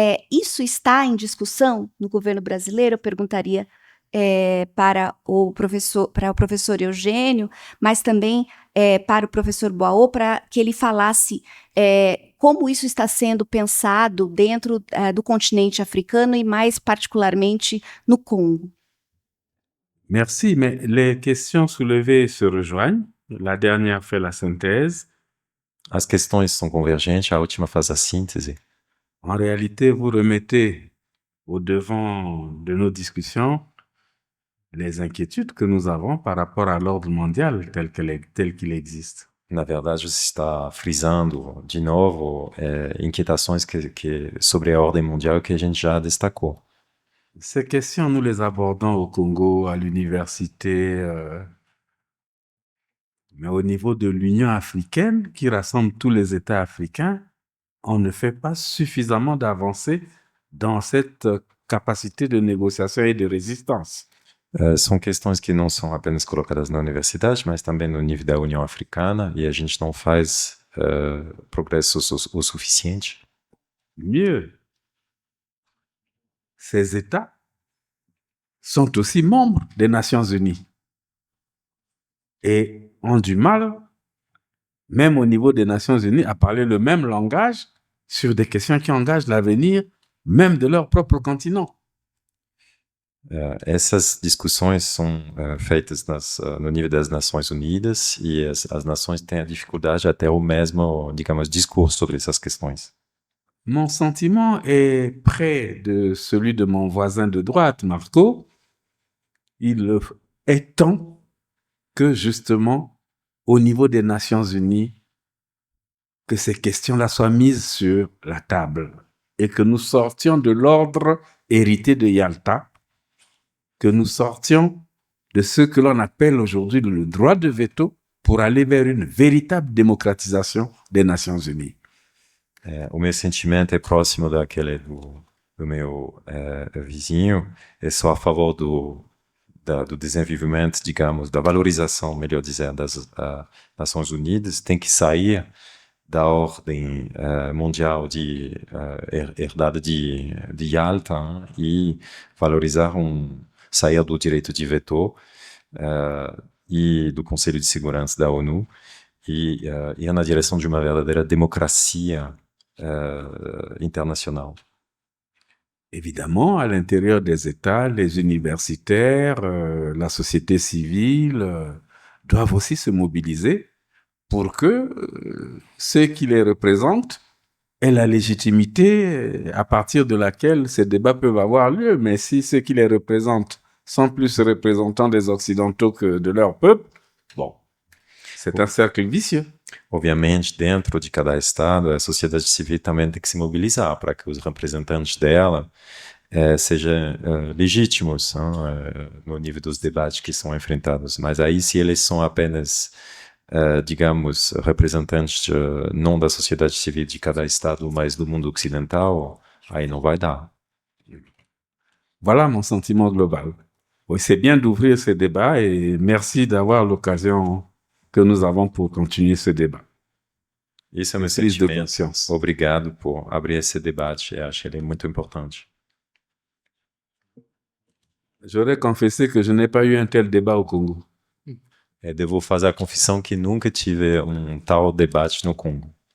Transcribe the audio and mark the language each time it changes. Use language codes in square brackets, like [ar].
[pt] Isso está em discussão no governo brasileiro? Eu perguntaria para o professor Eugênio, mas também para o professor Boao, para que ele falasse como isso está sendo pensado dentro do continente africano e mais particularmente no Congo. [fr] Merci, mais les questions soulevées se rejoignent. La dernière fait la synthèse. [pt] As questões são convergentes, a última faz a síntese. [fr] En réalité, vous remettez au devant de nos discussions les inquiétudes que nous avons par rapport à l'ordre mondial tel qu'il existe. [pt] Na verdade, você está frisando de novo inquietações sobre a ordem mundial que a gente já destacou. [fr] Ces questions, nous les abordons au Congo, à l'université, mais au niveau de l'Union africaine, qui rassemble tous les États africains, on ne fait pas suffisamment d'avancées dans cette capacité de négociation e de resistance. [pt] São questões que não são apenas colocadas na universidade, mas também no nível da União Africana, e a gente não faz progresso o suficiente. [fr] Mieux, ces États sont aussi membres des Nations Unies et ont du mal, même au niveau des Nations Unies, à parler le même langage sur des questions qui engagent l'avenir même de leur propre continent. [pt] Essas discussões são feitas no nível das Nações Unidas e as nações têm a dificuldade até o mesmo, digamos, discurso sobre essas questões. [fr] Mon sentiment est près de celui de mon voisin de droite, Marco. Il est temps que justement, au niveau des Nations Unies, que ces questions-là soient mises sur la table et que nous sortions de l'ordre hérité de Yalta, que nous sortions de ce que l'on appelle aujourd'hui le droit de veto pour aller vers une véritable démocratisation des Nations Unies. [pt] O meu sentimento é próximo daquele do meu vizinho. É só a favor do desenvolvimento, digamos, da valorização, melhor dizendo, das Nações Unidas. Tem que sair da ordem mundial herdada de Yalta e valorizar sair do direito de veto e do Conselho de Segurança da ONU e ir na direção de uma verdadeira democracia internationale. [fr] Évidemment, à l'intérieur des États, les universitaires, la société civile doivent aussi se mobiliser pour que ceux qui les représentent aient la légitimité à partir de laquelle ces débats peuvent avoir lieu. Mais si ceux qui les représentent sont plus représentants des Occidentaux que de leur peuple, bon, c'est un cercle vicieux. [pt] Obviamente, dentro de cada estado, a sociedade civil também tem que se mobilizar para que os representantes dela sejam legítimos no nível dos debates que são enfrentados. Mas aí, se eles são apenas, digamos, representantes não da sociedade civil de cada estado, mas do mundo ocidental, aí não vai dar. [fr] Voilà mon sentiment global. Oui, c'est bien d'ouvrir ce débat et merci d'avoir l'occasion que nous avons pour continuer ce débat. [pt] Isso é meu [fr] Prise de [pt] sentimento. [fr] conscience. [pt] Obrigado por abrir esse debate. Eu acho ele muito importante. [fr] J'aurais confessé que je n'ai pas eu un tel débat au Congo. [pt] Devo fazer a confissão que nunca tive tal debate no Congo.